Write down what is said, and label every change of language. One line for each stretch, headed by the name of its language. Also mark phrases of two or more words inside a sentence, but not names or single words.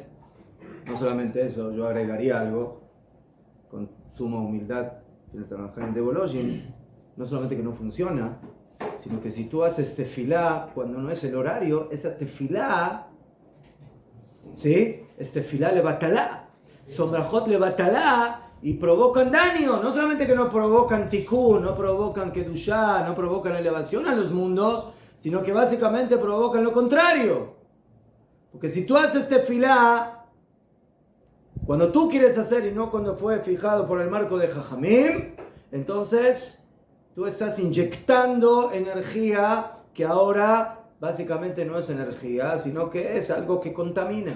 Spanish: No solamente eso, yo agregaría algo con suma humildad en el trabajar en Devolojin. No solamente que no funciona, sino que si tú haces tefilá cuando no es el horario, esa tefilá, ¿sí? Es
Hebrew: תפילה לבטלה, ברכות לבטלה,
Spanish: y provocan daño. No solamente que no provocan tikkun, no provocan kedushá, no provocan elevación a los mundos, sino que básicamente provocan lo contrario. Porque si tú haces tefilá cuando tú quieres hacer y no cuando fue fijado por el marco de Jajamim, entonces tú estás inyectando energía que ahora básicamente no es energía, sino que es algo que contamina.